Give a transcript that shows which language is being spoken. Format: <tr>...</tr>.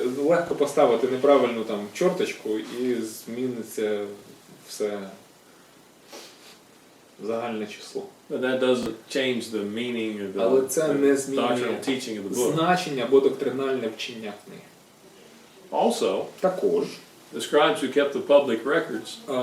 <uk>легко поставити неправильну там чорточку і зміниться все загальне число.</uk> <en>But that doesn't change the meaning or</en> <uk>Але це не</uk> <en>the</en> <uk>змінює</uk> <en>doctrinal teaching of the book.</en> <uk>значення або доктринальне вчення книги.</uk> <en>Also,</en> <uk>Також</uk> <en>the scribes who kept the public records</en>